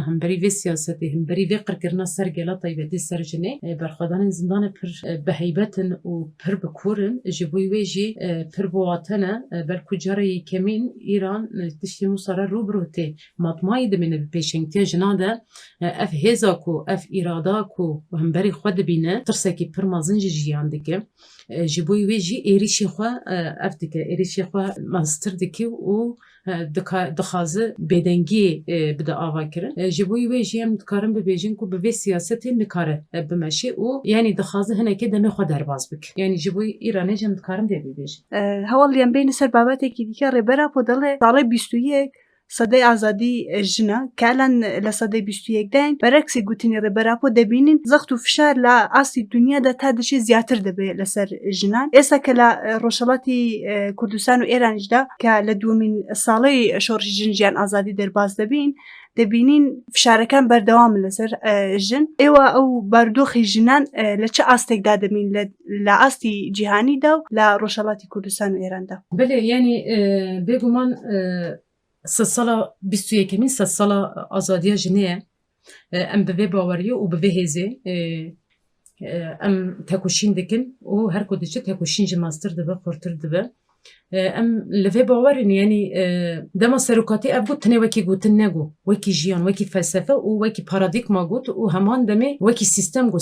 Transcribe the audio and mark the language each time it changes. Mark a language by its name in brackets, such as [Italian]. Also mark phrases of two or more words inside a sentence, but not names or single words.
[Kurdish] hemberî vê siyasetê hemberî vê qirkirina ser gela taybetî ser jinê berxwedanên zindanê pir biheybetin û pir bi kûrin ji bo wê jî pir biwatene belku cara yekemîn Îran tiştî Musara rûbirû tê matmayî dimîne bi pêşengtiya jina de ev hêza ku ev îrada ku hemberî xwe dibîne tirsekî pir mezin ji jiyan dike ji bo wê jî êrişê xwe ev dike êrişê xwe meztir dike û dixwaze bêdengiyê bide avakirin ji bo wê jî em dikarin bibêjin ku bi vê siyasetê nikare bimeşe û yanî dixwaze hinekê demê xwe derbas bike yanî ji bo Îranê jî em dikarin vê bibêjin [Central Kurdish] هەواڵیان بینە سەر بابەتێکی دیکە ڕێبەرا بۆ دەڵێ ساڵی 21 سەدەی ئازادی ژنە کالان لە سەدەی 21 داین بەرەکسی گوتنی ڕێبەراپۆ دەبینین زەخت و فشار لە ئاستی دنیادا تا دەشێ زیاتر دەبێت لەسەر ژنان ئێستا کە لە ڕۆژهەڵاتی کوردستان و ئێرانیشدا کە لە دووەمین ساڵەی شۆڕشی ژنجیان ئازادی دەرباز دەبینین فشارەکان بەردەوام لەسەر ژن ئێوە ئەو بارودۆخی ژنان لە چه ئاستێکدا دەبین لە ئاستی جیهانیدا و لە ڕۆژهەڵاتی کوردستان و ئێراندا [Kurdish] بەێ ینی بێگومان sala 21 sala azadiya jinê em bi vê baweriye û bi vê hêzê em tekoşîn dikin û her ku diçe tekoşîn ji mastir dibe xurtir dibe em li vê bawerin yanî dema serokatî ev got tenê wekî gotin negot wekî jiyan wekî felsefe û wekî paradîkma got û heman demê wekî sîstem got